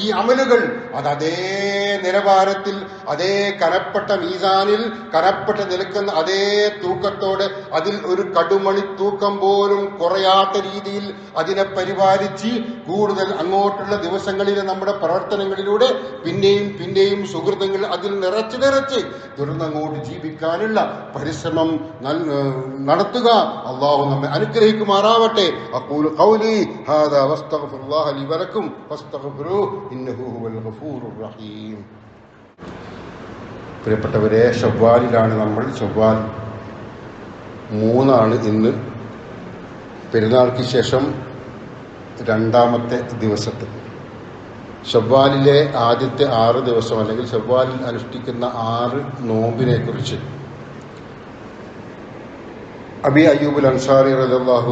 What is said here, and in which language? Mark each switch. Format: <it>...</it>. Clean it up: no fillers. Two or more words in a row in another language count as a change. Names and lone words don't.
<ml>അമലുകൾ, അതേ നിലവാരത്തിൽ, അതേ കനപ്പെട്ട മീസാനിൽ കനപ്പെട്ട നിൽക്കുന്ന അതേ തൂക്കത്തോടെ, അതിൽ ഒരു കടുമണി തൂക്കം പോലും കുറയാത്ത രീതിയിൽ അതിനെ പരിപാലിച്ച് കൂടുതൽ അങ്ങോട്ടുള്ള ദിവസങ്ങളിലെ നമ്മുടെ പ്രവർത്തനങ്ങളിലൂടെ പിന്നെയും സുഹൃത്തുക്കൾ അതിൽ നിറച്ച് തുടർന്നങ്ങോട്ട് ജീവിക്കാനുള്ള പരിശ്രമം നടത്തുക. അള്ളാഹു നമ്മെ അനുഗ്രഹിക്കുമാറാവട്ടെ.</ml> <ar>أقول قولي هذا واستغفر الله لي ولكم فاستغفروه إنه هو الغفور الرحيم.</ar> <ml>പ്രിയപ്പെട്ടവരെ, ശവ്വാലിലാണ് നമ്മൾ. ശവ്വാൽ 3 ഇന്ന്. പെരുന്നാൾക്ക് ശേഷം 2ാമത്തെ ദിവസത്തിൽ ശവ്വാലിലെ ആദ്യത്തെ 6 ദിവസം, അല്ലെങ്കിൽ ശവ്വാലിൽ അനുഷ്ഠിക്കുന്ന 6 നോമ്പിനെ കുറിച്ച് അബി അയ്യൂബ് അൽ അൻസാരി റളിയല്ലാഹു</ml>